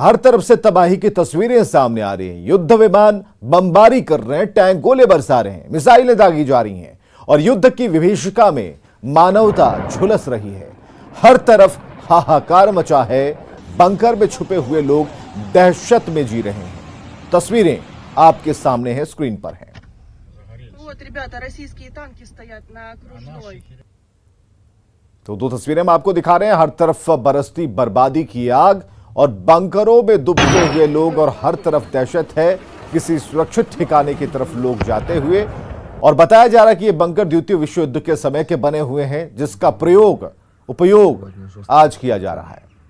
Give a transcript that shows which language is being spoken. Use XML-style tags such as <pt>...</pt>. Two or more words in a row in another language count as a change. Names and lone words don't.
<hi>हर तरफ से तबाही की तस्वीरें सामने आ रही हैं। युद्ध विमान बमबारी कर रहे हैं, टैंक गोले बरसा रहे हैं, मिसाइलें दागी जा रही हैं और युद्ध की विभीषिका में मानवता झुलस रही है। हर तरफ हाहाकार मचा है। बंकर में छुपे हुए लोग दहशत में जी रहे हैं। तस्वीरें आपके सामने हैं, स्क्रीन पर हैं।</hi> <ru>Вот, ребята, российские танки стоят на окружной.</ru> <hi>तो 2 तस्वीरें हम आपको दिखा रहे हैं। हर तरफ बरसती बर्बादी की आग और बंकरों में दुबके हुए लोग और हर तरफ दहशत है। किसी सुरक्षित ठिकाने की तरफ लोग जाते हुए और बताया जा रहा है कि ये बंकर द्वितीय विश्व युद्ध के समय के बने हुए हैं, जिसका उपयोग आज किया जा रहा है।</hi>